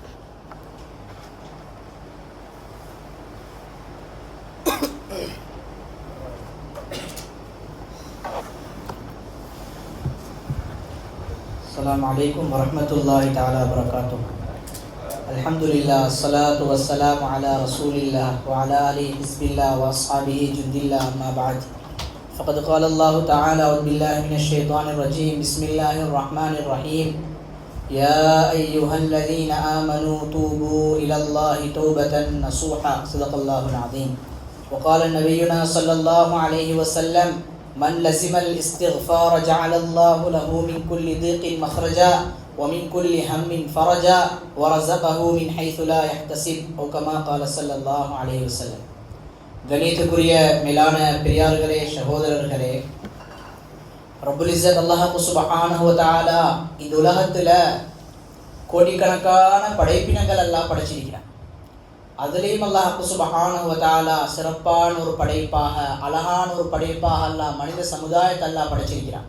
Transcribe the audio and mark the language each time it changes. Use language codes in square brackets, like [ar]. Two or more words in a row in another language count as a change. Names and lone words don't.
[ar] السلام عليكم ورحمة الله تعالى وبركاته. الحمد لله، الصلاة والسلام على رسول الله وعلى آله حزب الله وأصحابه جند الله، أما بعد. فقد قال الله تعالى أعوذ بالله من الشيطان الرجيم بسم الله الرحمن الرحيم يا أيها الذين آمنوا توبوا إلى الله توبة نصوحا صدق الله العظيم. وقال نبينا صلى الله عليه وسلم من لزم الاستغفار جعل الله له من كل ضيق مخرجا ومن كل هم فرجا ورزقه من حيث لا يحتسب أو كما قال صلى الله عليه وسلم. [ta] கணியத்துக்குரிய மேலான பெரியார்களே, சகோதரர்களே, [ar] رب العزة الله سبحانه وتعالى [ta] இந்த உலகத்துல கோடிக்கணக்கான படைப்பினங்கள் எல்லாம் படைச்சிருக்கிறான். அதுலேயும் [ar] الله سبحانه وتعالى [ta] சிறப்பான ஒரு படைப்பாக, அழகான ஒரு படைப்பாக அல்லாஹ் மனித சமுதாயத்தை அல்லாஹ் படைச்சிருக்கிறான்.